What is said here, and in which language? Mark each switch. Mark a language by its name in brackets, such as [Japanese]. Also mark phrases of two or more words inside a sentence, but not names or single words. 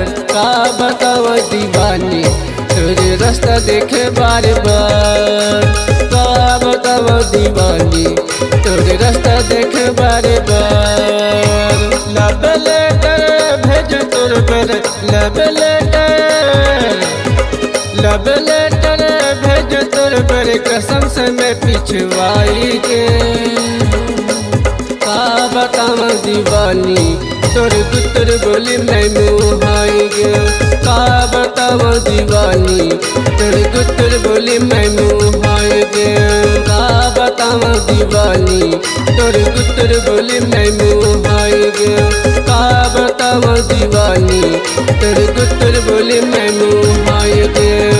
[Chhattisgarhi] का बताव दीवानी तेरे रास्ता देखे बार बार, का बताव दीवानी तेरे रास्ता देखे बार बार। [English] love letter [Chhattisgarhi] भेज तोर पर, [English] love letter [Chhattisgarhi] भेज तोर पर, कसम से मैं पिछवाई के का बताव दीवानी तोर गुतर बोली मैं मुहाई गे, का बताव दीवानी तोर गुतर बोली मैं मुहाई गे, का बताव दीवानी तोर गुतर बोली मैं मुहाई गे, का बताव दीवानी तोर गुतर बोली मैं मुहाई गे।